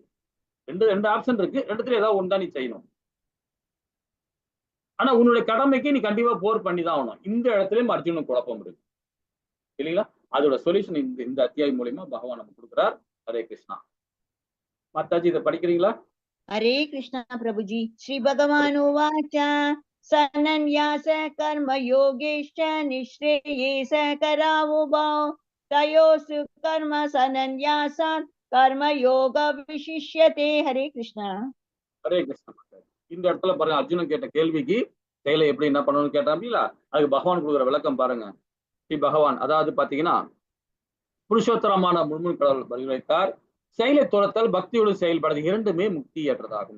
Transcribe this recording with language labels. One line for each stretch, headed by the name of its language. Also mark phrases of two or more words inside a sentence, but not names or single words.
Tamil: ரெண்டு ஆப்ஷன் இருக்கு. ரெண்டுத்துல ஏதாவது ஒன்றா நீ செய்யணும். ஆனா உன்னுடைய கடமைக்கு நீ கண்டிப்பா போர் பண்ணி தான் ஆகணும். இந்த இடத்துலயும் அர்ஜுனன் குழப்பம் இருக்கு இல்லைங்களா? அதோட சொல்யூஷன் இந்த அத்தியாயம் மூலியமா பகவான் நமக்கு கொடுக்குறார். ஹரே கிருஷ்ணா. மாதாஜி இதை படிக்கிறீங்களா?
Hindi: हरे कृष्णा प्रभुजी।
Sanskrit: श्री भगवान उवाच सनन्यास कर्म योगेश्च निःश्रेये स करावुभौ तयोस्तु कर्म सनन्यासात् कर्म योग विशिष्यते।
Hindi: हरे कृष्णा।
Tamil: ஹரே கிருஷ்ணா. இந்த இடத்துல பாருங்க, அர்ஜுனன் கேட்ட கேள்விக்கு செயலை எப்படி என்ன பண்ணணும்னு கேட்டாங்களா, அதுக்கு பகவான் கொடுக்குற விளக்கம் பாருங்க. ஸ்ரீ பகவான் அதாவது பாத்தீங்கன்னா புருஷோத்தரமான முழுமுன் கடவுள் பரிந்துரைத்தார். செயலை துறத்தல் பக்தியோடு செயல்படுறது இரண்டுமே முக்தி ஏற்றதாகும்.